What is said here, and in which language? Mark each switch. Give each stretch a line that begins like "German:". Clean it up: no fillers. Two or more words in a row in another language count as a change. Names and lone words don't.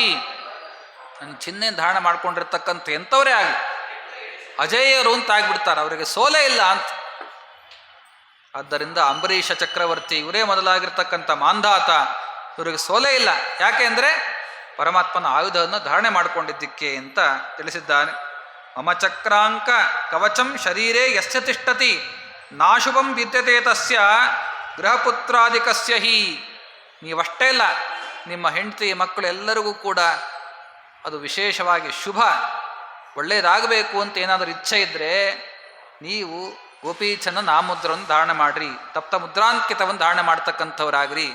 Kannada: ನನ್ನ ಚಿಹ್ನೆ ಧಾರಣೆ ಮಾಡ್ಕೊಂಡಿರ್ತಕ್ಕಂಥ ಎಂಥವರೇ ಆಗಲಿ ಅಜೇಯರು ಅಂತ ಆಗಿಬಿಡ್ತಾರೆ, ಅವರಿಗೆ ಸೋಲೇ ಇಲ್ಲ ಅಂತ. ಆದ್ದರಿಂದ ಅಂಬರೀಷ ಚಕ್ರವರ್ತಿ ಇವರೇ ಮೊದಲಾಗಿರ್ತಕ್ಕಂಥ ಮಾಂಧಾತ, ಇವರಿಗೆ ಸೋಲೇ ಇಲ್ಲ. ಯಾಕೆ ಅಂದರೆ ಪರಮಾತ್ಮನ ಆಯುಧವನ್ನು ಧಾರಣೆ ಮಾಡಿಕೊಂಡಿದ್ದಕ್ಕೆ ಅಂತ ತಿಳಿಸಿದ್ದಾನೆ.
Sanskrit: ಮಮ ಚಕ್ರಾಂಕ ಕವಚಂ ಶರೀರೇ ಯಸ್ಯ ತಿಷ್ಠತಿ ನಾಶುಭಂ ವಿದ್ಯತೆ ತಸ್ಯ ಗೃಹಪುತ್ರಾದಿಕಸ್ಯ ಹಿ.
Kannada: ನೀವಷ್ಟೇ ಇಲ್ಲ, ನಿಮ್ಮ ಹೆಂಡತಿ ಮಕ್ಕಳು ಎಲ್ಲರಿಗೂ ಕೂಡ ಅದು ವಿಶೇಷವಾಗಿ ಶುಭ ಒಳ್ಳೆಯದಾಗಬೇಕು ಅಂತ ಏನಾದರೂ ಇಚ್ಛೆ ಇದ್ದರೆ ನೀವು ಗೋಪೀಚನ್ನ ನಾಮುದ್ರವನ್ನು ಧಾರಣೆ ಮಾಡಿರಿ, ತಪ್ತ ಮುದ್ರಾಂಕಿತವನ್ನು ಧಾರಣೆ ಮಾಡ್ತಕ್ಕಂಥವರಾಗ್ರಿ.